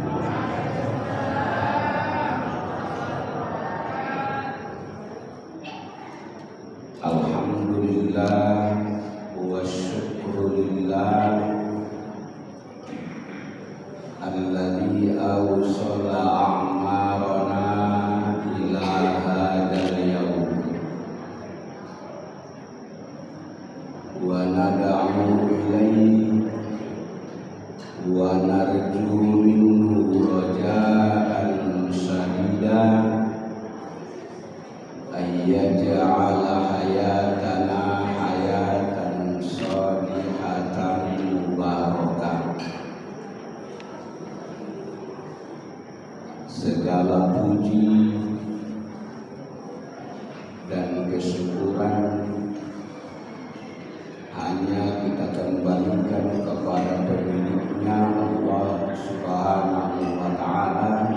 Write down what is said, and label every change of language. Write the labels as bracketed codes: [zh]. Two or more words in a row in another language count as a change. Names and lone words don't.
[ar] الحمد لله وشكرا لله الذي أوصل أعمارنا إلى هذا اليوم وندعو إليه ونرجو منه رجاء شديدا أن يجعل حياتنا حياة صالحة مباركة. [id] Segala puji dan kesyukuran hanya kita kembalikan kepada pemiliknya, Allah [ar] سبحانه وتعالى,